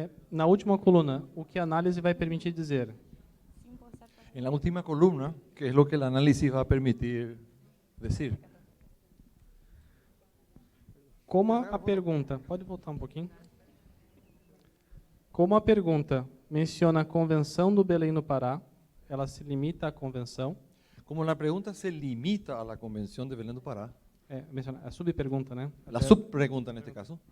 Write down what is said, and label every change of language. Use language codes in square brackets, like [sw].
[pt] Na última coluna, o que a análise vai permitir dizer? [es] En la última columna, que es lo que el análisis va a permitir decir. [pt] Como a pergunta, pode voltar um pouquinho? Como a pergunta menciona a Convenção do Belém do Pará, ela se limita à convenção, [es] Como la pregunta se limita a la Convención de Belém do Pará, [pt] A subpergunta, né? [es] La subpregunta en este caso.